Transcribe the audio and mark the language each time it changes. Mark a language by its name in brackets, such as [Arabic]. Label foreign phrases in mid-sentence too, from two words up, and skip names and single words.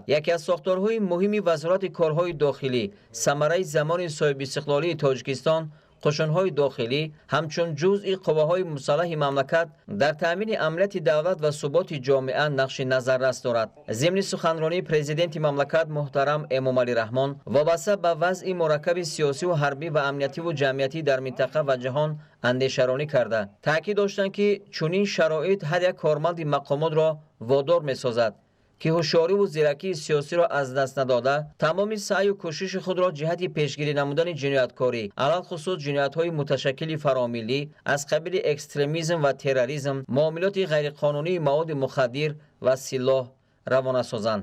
[Tajik] яке аз сохторҳои муҳими вазорати корҳои дохилӣ, самараи замони соҳибистиқлолии Тоҷикистон, қушунҳои дохилӣ ҳамчун ҷузъи қувваҳои мусаллаҳи мамлакат дар таъмини амнияти давлат ва суботи ҷомеа нақши назаррас дорад. зимни суханронии президенти мамлакат муҳтарам Эмомалӣ Раҳмон вобаста ба вазъи мураккаби сиёсиву ҳарбӣ ва амниятиву ҷамъиятӣ дар минтақа ва ҷаҳон андешаронӣ карда, таъкид доштанд, ки чунин шароит ҳар як корманди мақомотро водор месозад, ки ҳушёрӣ ва зиракии сиёсиро аз даст надода, тамоми саъю кӯшиши худро ҷиҳати пешгирӣ намудани ҷинояткорӣ, алалхусус ҷиноятҳои муташаккили фаромиллӣ аз қабили экстремизм ва терроризм, муомилоти ғайриқонунии маводи мухаддир ва силоҳ равона созанд.